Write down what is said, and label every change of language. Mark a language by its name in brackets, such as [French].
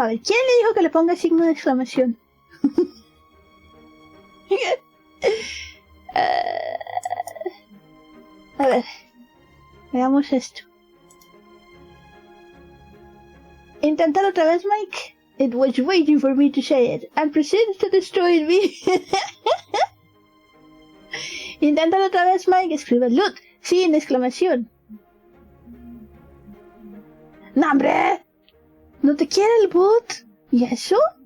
[Spanish] A ver, ¿quién le dijo que le ponga signo de exclamación? A ver, veamos esto. Inténtalo otra vez, Mike. [English] It was waiting for me to say it, and proceeds to destroy me. [Spanish] Inténtalo otra vez, Mike. Escribe loot. Sin exclamación. ¡No, hombre! ¿No te quiere el bot? ¿Y eso?